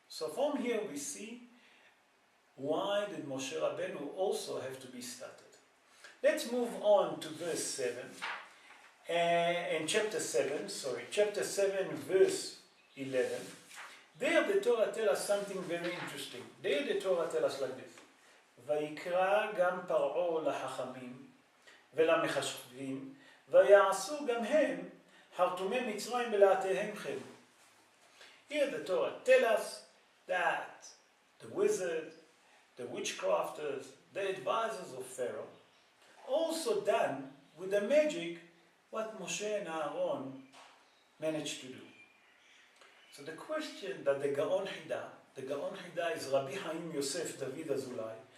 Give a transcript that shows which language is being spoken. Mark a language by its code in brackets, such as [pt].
[en] So from here we see why did Moshe Rabbeinu also have to be stuttered. Let's move on to verse 7. In chapter 7, verse 11. There the Torah tells us something very interesting. There the Torah tells us like this. [he] ויקרא גם פרעה לחכמים ולמחשבים ויעשו גם הם חרטומי מצרים בלעתיהם כן. [en] Here the Torah tells us that the wizard, the witchcrafters, the advisors of Pharaoh, also done with the magic what Moshe and Aaron managed to do. So the question that the Gaon Hida is Rabbi Haim Yosef David Azulai.